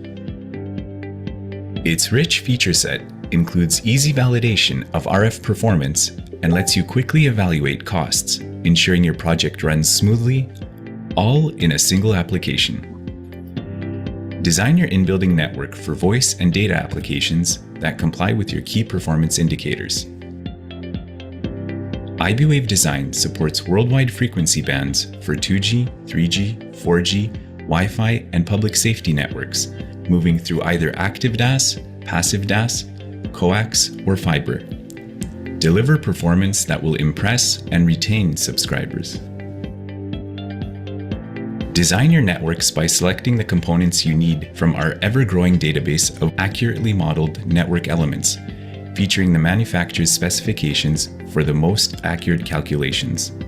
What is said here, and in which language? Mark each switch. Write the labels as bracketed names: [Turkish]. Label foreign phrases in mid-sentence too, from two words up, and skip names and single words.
[English] Its rich feature set includes easy validation of RF performance and lets you quickly evaluate costs, ensuring your project runs smoothly, all in a single application. Design your in-building network for voice and data applications that comply with your key performance indicators. IBWave Design supports worldwide frequency bands for 2G, 3G, 4G, Wi-Fi, and public safety networks, moving through either active DAS, passive DAS, coax, or fiber. Deliver performance that will impress and retain subscribers. Design your networks by selecting the components you need from our ever-growing database of accurately modeled network elements, featuring the manufacturer's specifications for the most accurate calculations.